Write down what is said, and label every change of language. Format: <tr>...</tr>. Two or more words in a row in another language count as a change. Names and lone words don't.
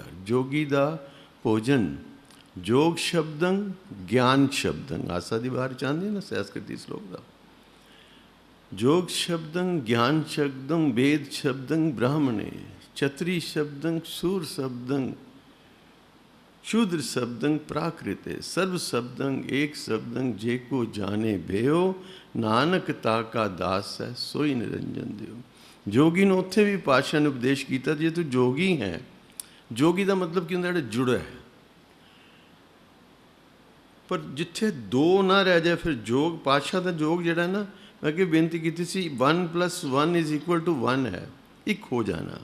<pa>ਜੋਗੀ ਦਾ ਭੋਜਨ,</pa> <sa>ਜੋਗ ਸ਼ਬਦੰ ਗਿਆਨ ਸ਼ਬਦੰ।</sa> <pa>ਆਸਾ ਦੀ ਵਾਰ ਚਾਹੁੰਦੀ ਨਾ ਸੰਸਕ੍ਰਿਤੀ ਸ਼ਲੋਕ ਦਾ।</pa> <sa>ਜੋਗ ਸ਼ਬਦੰ ਗਿਆਨ ਸ਼ਬਦੰ ਵੇਦ ਸ਼ਬਦੰ ਬ੍ਰਾਹਮਣੇ, ਛਤਰੀ ਸ਼ਬਦੰ ਸੂਰ ਸ਼ਬਦੰ शूद्र शब्दं प्राकृते, सर्व शब्दं एक शब्दं जेको जाने भयो, नानक ताका दास है सोई निरंजन देव।</sa> <pa>ਜੋਗੀ ਨੇ ਉੱਥੇ ਭੀ ਪਾਤਸ਼ਾਹ ਨੇ ਉਪਦੇਸ਼ ਕੀਆ, ਜੇ ਤੂੰ ਜੋਗੀ ਹੈਂ, ਜੋਗੀ ਕਾ ਮਤਲਬ ਕੀ ਹੁੰਦਾ ਜੁੜਾ ਹੈ। ਪਰ ਜਿੱਥੇ ਦੋ ਨਾ ਰਹਿ ਜਾਏ, ਫਿਰ ਜੋਗ, ਪਾਤਸ਼ਾਹ ਕਾ ਜੋਗ ਜਿਹੜਾ ਨਾ, ਮੈਂ ਅੱਗੇ ਬੇਨਤੀ ਕੀ ਸੀ 1 + 1 = 1 ਹੈ, ਏਕ ਹੋ ਜਾਣਾ।</pa>